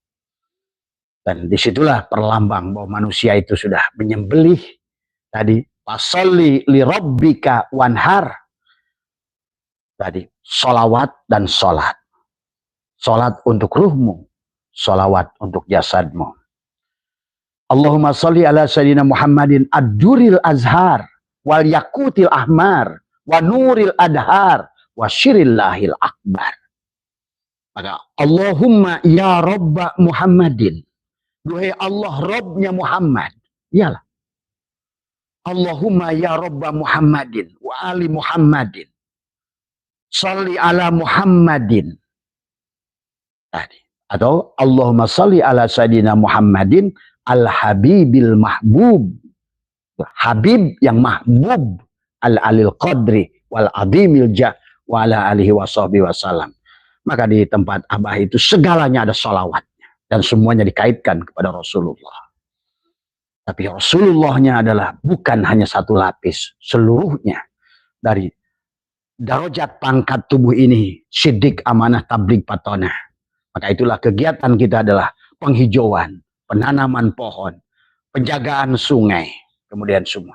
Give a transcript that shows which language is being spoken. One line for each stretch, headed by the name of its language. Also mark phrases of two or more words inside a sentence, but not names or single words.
Indonesian: Dan disitulah perlambang bahwa manusia itu sudah menyembelih tadi.
Arabic: فصل لربك وانحر.
Indonesian: Tadi, solawat dan solat. Solat untuk ruhmu, solawat untuk jasadmu.
Arabic: اللهم صل على سيدنا محمد الدر الأزهر والياقوت الأحمر والنور الأزهر وسر الله الأكبر. Maka اللهم يا رب محمد.
Indonesian: Duhai Allah, Rabbnya Muhammad. Iyalah.
Arabic: اللهم يا رب محمد وآل محمد. صل على محمد.
Indonesian: Tadi.
Arabic: Atau اللهم صل على سيدنا محمد الحبيب المحبوب.
Indonesian: Habib yang mahbub.
Arabic: العالي القدر والعظيم الجاه وعلى آله وصحبه وسلم.
Indonesian: Maka di tempat Abah itu segalanya ada sholawatnya. Dan semuanya dikaitkan kepada Rasulullah. Tapi Rasulullahnya adalah bukan hanya satu lapis. Seluruhnya. Dari darajat pangkat tubuh ini. Siddiq, amanah, tabligh, patonah. Maka itulah kegiatan kita adalah penghijauan, penanaman pohon, penjagaan sungai, kemudian semua.